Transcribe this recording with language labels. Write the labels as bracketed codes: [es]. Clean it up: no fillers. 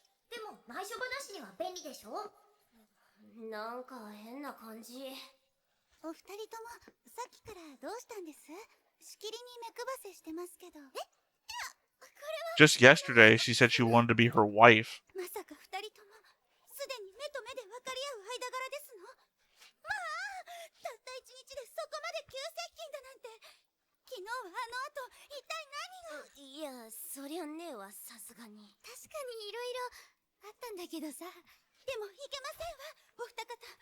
[ja] でも内緒話には便利でしょ。なんか変な感じ。お二人ともさっきからどうしたんです？しきりに目配せしてますけど。いや、これは [en] Just yesterday she said she wanted to be her wife. [ja] まさか二人ともすでに目と目で分かり合う間柄ですの？まあ、たった一日でそこまで急接近だなんて。昨日はあの後一体何が。いや、そりゃねえわ、さすがに。確かにいろいろあったんだけどさ。でもいけませんわ、お二方。